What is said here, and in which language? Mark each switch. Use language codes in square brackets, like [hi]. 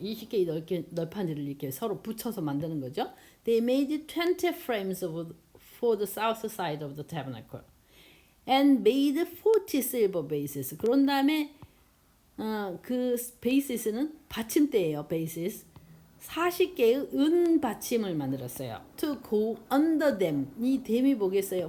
[ko] 20개의 널판지를 이렇게 서로 붙여서 만드는 거죠. [en] They made 20 frames for the south side of the tabernacle and made 40 silver bases. [ko] 그런 다음에 그 bases는 받침대예요. bases 40개의 은 받침을 만들었어요. [en] To go under them. [ko] 이 them이 뭐겠어요?